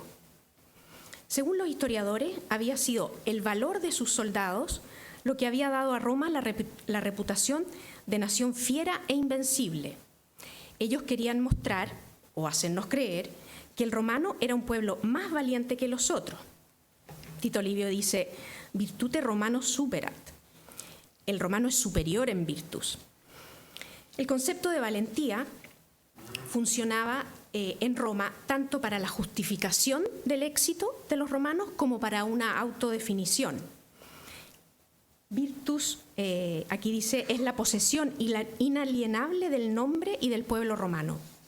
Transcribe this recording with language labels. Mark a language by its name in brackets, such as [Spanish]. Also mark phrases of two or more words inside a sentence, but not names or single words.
[Spanish] Según los historiadores, había sido el valor de sus soldados lo que había dado a Roma la reputación de nación fiera e invencible. Ellos querían mostrar, o hacernos creer, que el romano era un pueblo más valiente que los otros. Tito Livio dice, [Latin] virtute romano superat. [Spanish] El romano es superior en virtus. El concepto de valentía funcionaba en Roma tanto para la justificación del éxito de los romanos como para una autodefinición. Virtus, aquí dice, es la posesión inalienable del nombre y del pueblo romano.